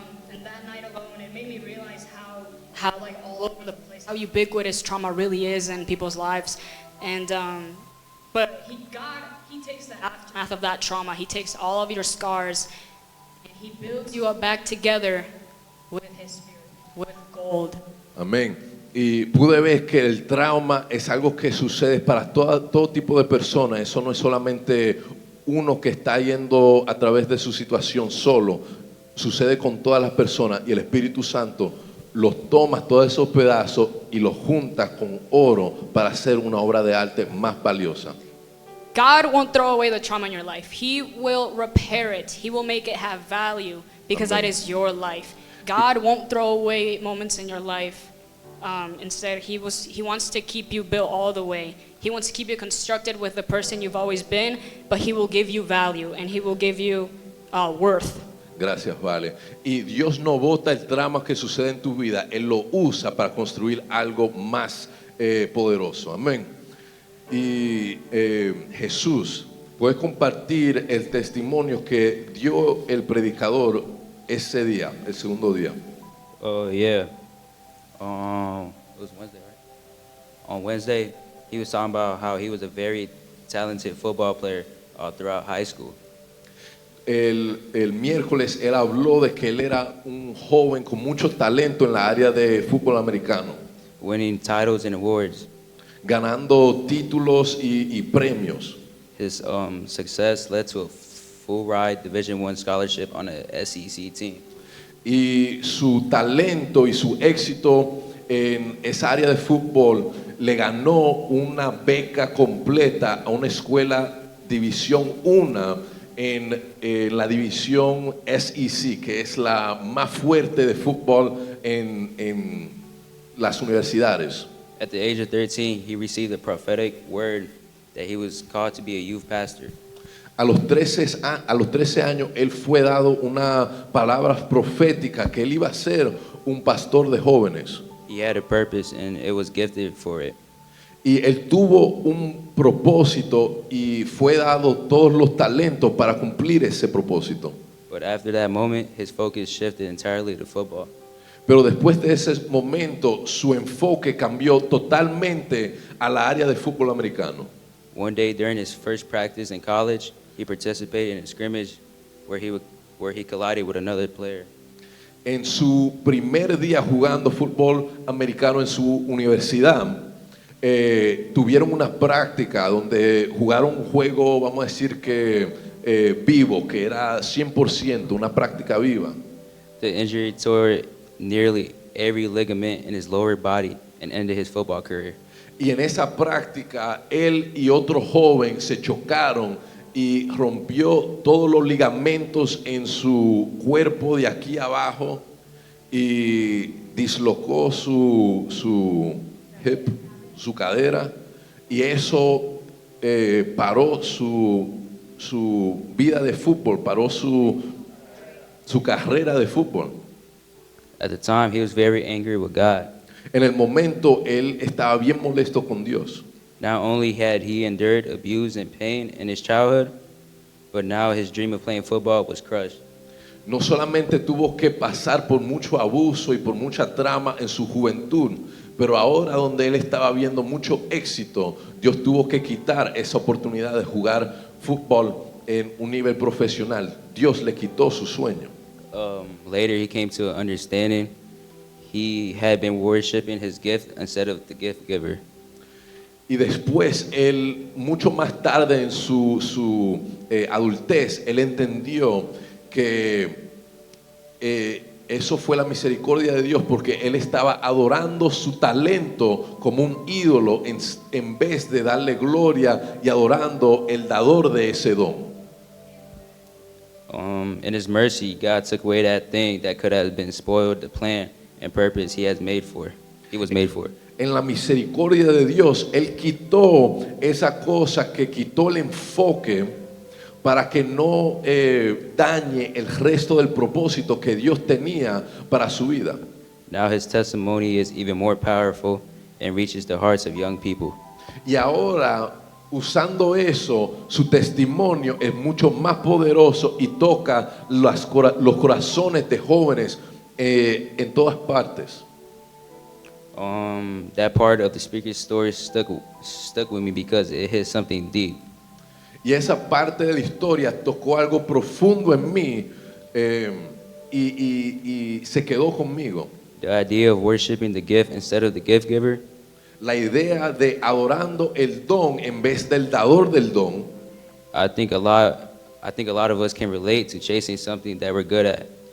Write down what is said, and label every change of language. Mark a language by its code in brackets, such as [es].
[en] And that night alone, it made me realize how like all over the place, how ubiquitous trauma really is in people's lives. And but he takes the aftermath of that trauma. He takes all of your scars and He builds you up back together with His Spirit, with gold. [es] Amén. Y pude ver que el trauma es algo que sucede para todo tipo de personas. Eso no es solamente uno que está yendo a través de su situación solo. Sucede con todas las personas y el Espíritu Santo los toma todos esos pedazos y los junta con oro para hacer una obra de arte más valiosa. [en] God won't throw away the trauma in your life. He will repair it. He will make it have value because Amen. that is your life. God won't throw away moments in your life. Instead, he wants to keep you built all the way. He wants to keep you constructed with the person you've always been, but He will give you value and He will give you worth. [es] Gracias, Vale. Y Dios no bota el trauma que sucede en tu vida, Él lo usa para construir algo más poderoso. Amén. Y Jesús, ¿puedes compartir el testimonio que dio el predicador ese día, el segundo día? [en] Oh, yeah. It was Wednesday, right? On Wednesday, he was talking about how he was a very talented football player throughout high school. [es] El miércoles él habló de que él era un joven con mucho talento en la área de fútbol americano, [en] Winning titles and awards. [es] ganando títulos y premios. [en] His success led to a full ride Division I scholarship on a SEC team. [es] Y su talento y su éxito en esa área de fútbol le ganó una beca completa a una escuela División 1 en la división SEC, que es la más fuerte de fútbol en las universidades. [en] At the age of 13, he received a prophetic word that he was called to be a youth pastor. [es] A los 13 años él fue dado una palabra profética que él iba a ser un pastor de jóvenes. [en] He had a purpose and it was gifted for it. [es] Y él tuvo un propósito y fue dado todos los talentos para cumplir ese propósito. [en] But after that moment, his focus shifted entirely to football. [es] Pero después de ese momento, su enfoque cambió totalmente a la área de fútbol americano. [en] One day during his first practice in college, he participated in a scrimmage where he collided with another player. [es] En su primer día jugando fútbol americano en su universidad, tuvieron una práctica donde jugaron un juego, vamos a decir que vivo, que era 100%, una práctica viva. [en] The injury tore nearly every ligament in his lower body and ended his football career. [es] Y en esa práctica, él y otro joven se chocaron y rompió todos los ligamentos en su cuerpo de aquí abajo y dislocó su hip, su cadera, y eso paró su vida de fútbol, paró su carrera de fútbol. [en] At the time, he was very angry with God. [es] En el momento, él estaba bien molesto con Dios. [en] Not only had he endured abuse and pain in his childhood, but now his dream of playing football was crushed. [es] No solamente tuvo que pasar por mucho abuso y por mucha trama en su juventud, pero ahora donde él estaba viendo mucho éxito, Dios tuvo que quitar esa oportunidad de jugar fútbol en un nivel profesional. Dios le quitó su sueño. [en] Later, he came to an understanding he had been worshiping his gift instead of the gift giver. [es] Y después, él, mucho más tarde en su adultez, él entendió que eso fue la misericordia de Dios, porque él estaba adorando su talento como un ídolo en vez de darle gloria y adorando el dador de ese don. [en] In his mercy, God took away that thing that could have been spoiled the plan and purpose he was made for. [es] En la misericordia de Dios, él quitó esa cosa que quitó el enfoque para que no dañe el resto del propósito que Dios tenía para su vida. [en] Now his testimony is even more powerful and reaches the hearts of young people. [es] Y ahora, usando eso, su testimonio es mucho más poderoso y toca los corazones de jóvenes en todas partes. [en] That part of the speaker's story stuck with me because it hit something deep. [es] Y esa parte de la historia tocó algo profundo en mí y se quedó conmigo. [en] The idea of worshiping the gift instead of the gift giver. [es] La idea de adorando el don en vez del dador del don. [en] I think a lot of us can relate to chasing something that we're good at.